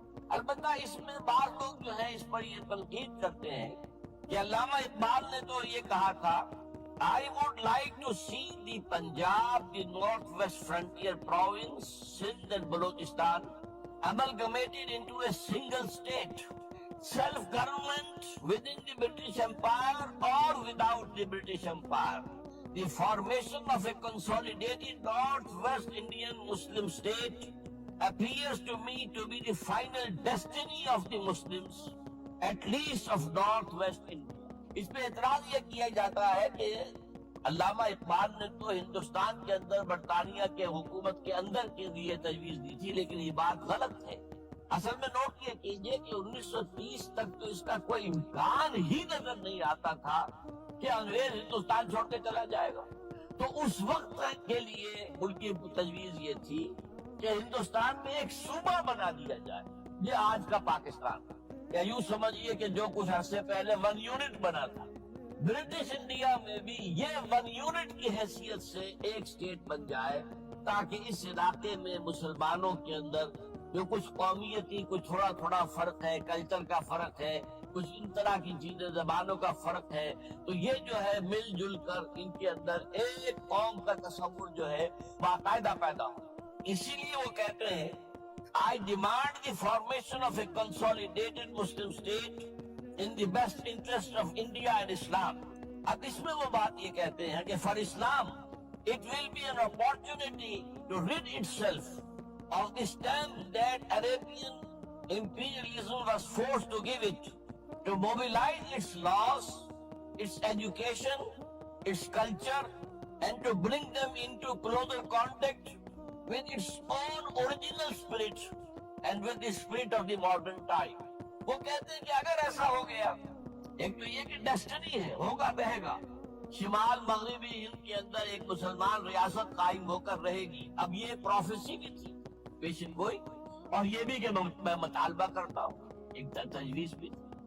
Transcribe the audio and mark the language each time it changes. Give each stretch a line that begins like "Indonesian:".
Urdu: البتہ اس میں بعض لوگ جو ہیں اس پر یہ تنقید کرتے ہیں کہ علامہ اقبال نے تو یہ کہا تھا
English: I would like to see the Punjab, the Northwest Frontier Province, Sindh and Balochistan amalgamated into a single state, self-government within the British Empire or without the British Empire. The formation of a consolidated Northwest Indian Muslim state appears to me to be the final destiny of the Muslims, at least of Northwest India.
Urdu: اس پہ اعتراض یہ کیا جاتا ہے کہ علامہ اقبال نے تو ہندوستان کے اندر برطانیہ کے حکومت کے اندر کے لیے تجویز دی تھی، لیکن یہ بات غلط ہے۔ اصل میں نوٹ یہ کیجئے کہ 1930 تک تو اس کا کوئی امکان ہی نظر نہیں آتا تھا کہ انگریز ہندوستان چھوڑ کے چلا جائے گا۔ تو اس وقت کے لیے ان کی تجویز یہ تھی کہ ہندوستان میں ایک صوبہ بنا دیا جائے، یہ آج کا پاکستان، یا یوں سمجھیے کہ جو کچھ عرصے پہلے 1 یونٹ بنا تھا، برٹش انڈیا میں بھی یہ 1 یونٹ کی حیثیت سے ایک سٹیٹ بن جائے، تاکہ اس علاقے میں مسلمانوں کے اندر جو کچھ قومیتی، کچھ تھوڑا تھوڑا فرق ہے، کلچر کا فرق ہے، کچھ ان طرح کی چیزیں، زبانوں کا فرق ہے، تو یہ جو ہے مل جل کر ان کے اندر ایک قوم کا تصور جو ہے باقاعدہ پیدا ہو۔ اسی لیے وہ کہتے ہیں
English: I demand the formation of a consolidated Muslim state in the best interest of India and Islam.
Urdu: اب اس میں وہ بات یہ کہتے ہیں کہ
English: for Islam it will be an opportunity to rid itself of the stamp that Arabian imperialism was forced to give it, to mobilize its laws, its education, its culture, and to bring them into closer contact with its own original spirit and with the spirit of the modern time.
Urdu: وہ کہتے ہیں کہ اگر ایسا ہو گیا، ایک تو یہ کہ ڈیسٹنی ہے، ہوگا بہے گا، شمال مغربی ہند کے اندر ایک مسلمان ریاست قائم ہو کر رہے گی. اب یہ پروفیسی بھی تھی پیشن گوئی، اور یہ بھی کہ میں مطالبہ کرتا ہوں، ایک تجویز بھی تھی.